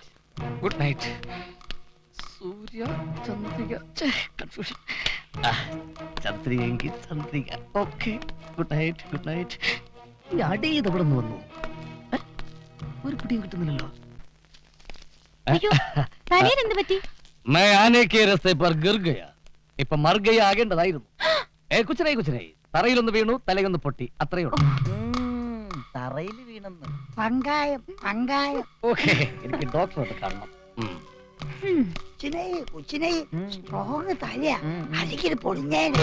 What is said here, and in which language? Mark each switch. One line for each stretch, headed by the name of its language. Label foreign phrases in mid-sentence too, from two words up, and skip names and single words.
English: good night.
Malayalam: സൂര്യ ചന്ദ്രിക, കൺഫ്യൂഷൻ. ചന്ദ്രികയെങ്കിൽ ചന്ദ്രിക.
English: okay, good night. good night.
Malayalam: ഈ അടി ഇത് എവിടെ നിന്ന് വന്നു? ഒരു പിടിയും കിട്ടുന്നില്ലല്ലോ. അയ്യോ തലയിൽ എന്ത് പറ്റി?
Hindi: मैं आने के रस्ते पर गिर गया.
Malayalam: ഇപ്പൊ
Hindi: मर गया
Malayalam: ആകേണ്ടതായിരുന്നു. കുച്ചനായി തറയിലൊന്ന് വീണു, തലയൊന്ന് പൊട്ടി, അത്രയേ ഉള്ളൂ. തറയിൽ വീണെന്ന്. പങ്കായം പങ്കായം. ഓക്കെ, എനിക്ക് ഡോക്ടറെ കാണണം. കൊച്ചിനെ സ്ട്രോങ് തലയാ, അല്ലെങ്കിൽ പൊളിഞ്ഞേ.